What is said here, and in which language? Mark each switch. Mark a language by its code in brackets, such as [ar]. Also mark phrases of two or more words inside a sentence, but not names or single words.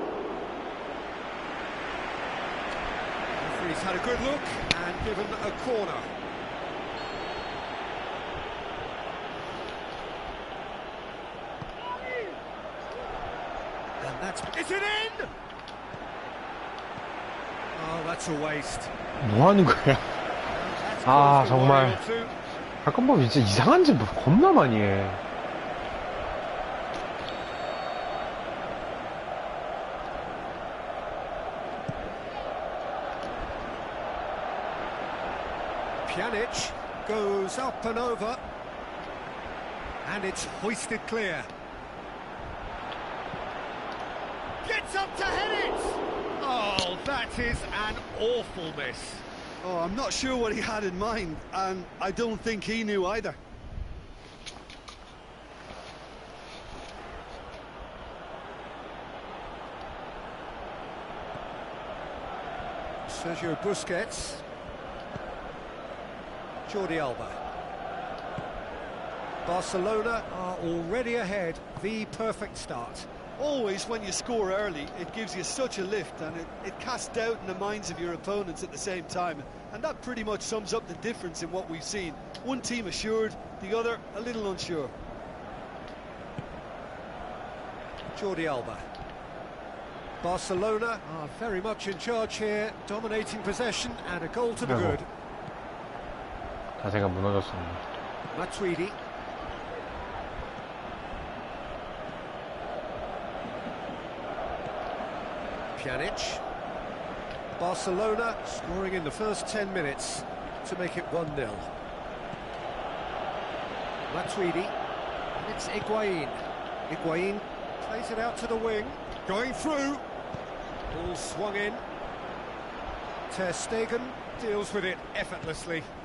[en] Referee's had a good look and given a corner. And that's... Is it in? Oh, that's a waste. [ko] 뭐 하는 거야? 아, 정말. 가끔 보면 진짜 이상한 짓 겁나 많이 해. [en] Pjanic goes up and over. And it's hoisted clear. Gets up to head it! Oh, that is an awful miss. Oh, I'm not sure what he had in mind, and I don't think he knew either. Sergio Busquets. Jordi Alba. Barcelona are already ahead. The perfect start. Always, when you score early, it gives you such a lift, and it casts doubt in the minds of your opponents at the same time. And that pretty much sums up the difference in what we've seen. One team assured, the other a little unsure. Jordi Alba. Barcelona are very much in charge here, dominating possession and a goal to the good. [ko] 자세가 무너졌습니다. [en] Matuidi. Pjanic. Barcelona scoring in the first 10 minutes to make it 1-0. Matuidi. And it's Higuain. Higuain plays it out to the wing. Going through. Ball swung in. Ter Stegen deals with it effortlessly.